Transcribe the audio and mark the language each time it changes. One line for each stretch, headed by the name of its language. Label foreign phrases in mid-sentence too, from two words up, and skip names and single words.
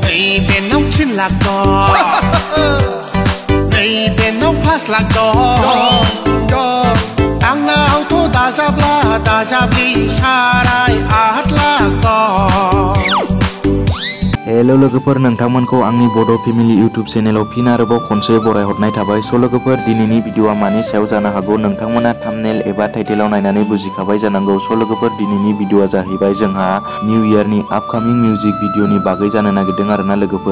Kok Borok: neibe nong chin lak do neibe nong pas lak do ang nao to da jabli sarai ahat lak do
Bodo: Hello लोगोफोर नोंथांमोनखौ आंनि बड' फेमिलि इउट्युब चेनेलाव फिन आरोबाव खनसे बरायहरनाय थाबाय। स' लोगोफोर दिनैनि भिडिअआ मानि सायाव जानो हागौ नोंथांमोना थाम्बनेल एबा टाइटेलाव नायनानै बुजिखाबाय जानांगौ। स' लोगोफोर दिनैनि भिडिअआ जाहैबाय जोंहा निउ इयारनि आपकामिं मिउजिक भिडिअनि बागै जानो नागिरदों आरोना लोगोफोर।